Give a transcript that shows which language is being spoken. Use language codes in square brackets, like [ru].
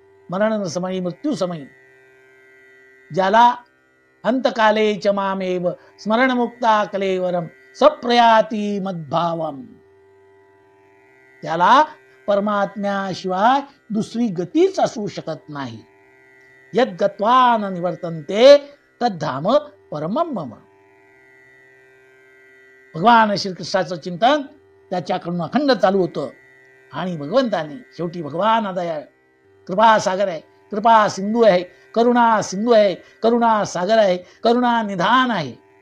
[mr] मरण समयी, मृत्यू समयी ज्याला [sa] अंतकाले च मामेव स्मरण मुक्ता कलेवरम सप्रयाती मद्भावम, [mr] त्याला परमात्म्याशिवाय दुसरी गतीच असू शकत नाही. [sa] यद गत्वा न निवर्तन्ते तद्धाम परमम मम. [mr] भगवान श्रीकृष्णाचं चिंतन त्याच्याकडून अखंड चालू होतं. आणि भगवंताने शेवटी, भगवान दया कृपा सागर आहे, कृपा सिंधू आहे, करुणा सिंधू आहे, करुणा सागर आहे, करुणा निधान आहे.